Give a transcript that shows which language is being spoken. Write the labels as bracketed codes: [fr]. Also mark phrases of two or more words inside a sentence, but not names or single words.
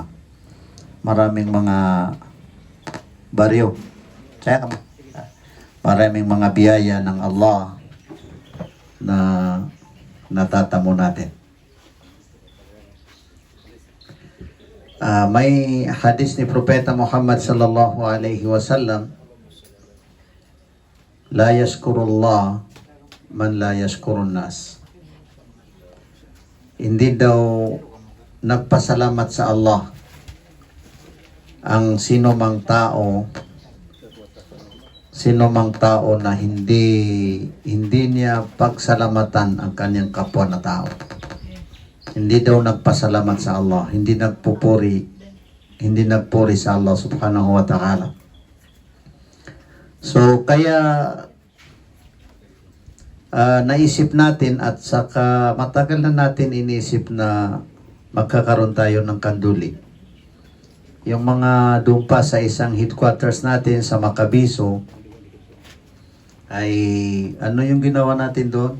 [tl] Maraming mga baryo. Maraming mga biyaya ng Allah na natatamo natin. May hadis ni Propeta Muhammad [ar] صلى الله عليه وسلم, لا يشكر الله من لا يشكر الناس. [tl] Hindi daw nagpasalamat sa Allah ang sino mang tao na hindi niya pagsalamatan ang kanyang kapwa na tao. Hindi daw nagpasalamat sa Allah, hindi nagpuri sa [ar] الله سبحانه وتعالى. [tl] So kaya naisip natin at saka matagal na natin inisip na magkakaroon tayo ng kanduli. Yung mga doon pa sa isang headquarters natin sa Makabiso ay ano yung ginawa natin doon?